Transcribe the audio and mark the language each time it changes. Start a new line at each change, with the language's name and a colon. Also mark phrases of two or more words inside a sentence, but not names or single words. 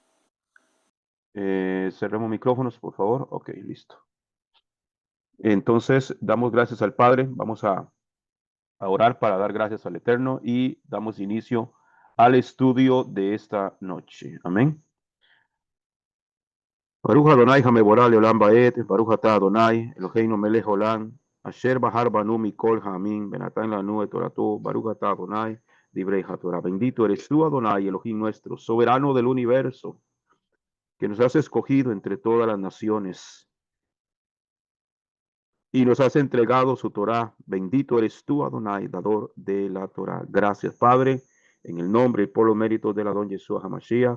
Spanish: Cerremos micrófonos, por favor. Ok, listo. Entonces, damos gracias al Padre. Vamos a orar para dar gracias al Eterno y damos inicio al estudio de esta noche. Amén.
Hebrew: ברוך אדני המבורך לעולם ועד ברוך אתה אדני אלהינו מלך עולם אשר בחר בנו מכל העמים ונתן לנו את תורתו ברוך אתה אדני דברי התורה.
Spanish: Bendito eres tú, Adonai, Elohim nuestro, soberano del universo, que nos has escogido entre todas las naciones y nos has entregado su Torah. Bendito eres tú, Adonai, dador de la Torah. Gracias, Padre, en el nombre y por los méritos de la don Yeshua HaMashiach.